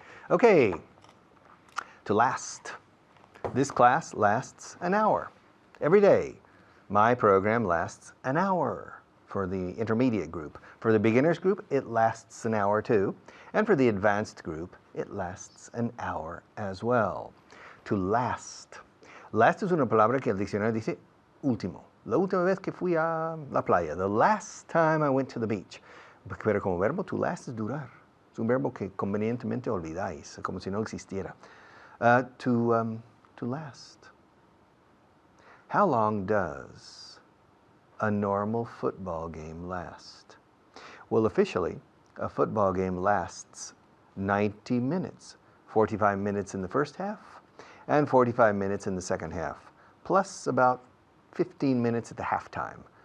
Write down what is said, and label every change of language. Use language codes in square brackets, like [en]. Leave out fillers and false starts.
[en] Okay, to last. This class lasts an hour every day. My program lasts an hour for the intermediate group. For the beginners group, it lasts an hour too. And for the advanced group, it lasts an hour as well. To last. [es] Last es una palabra que el diccionario dice último. La última vez que fui a la playa. [en] The last time I went to the beach. [es] Pero como verbo, to last es durar. Es un verbo que convenientemente olvidáis, como si no existiera. [en] To last. How long does a normal football game last? Well, officially, a football game lasts 90 minutes. 45 minutes in the first half and 45 minutes in the second half, plus about 15 minutes at the halftime.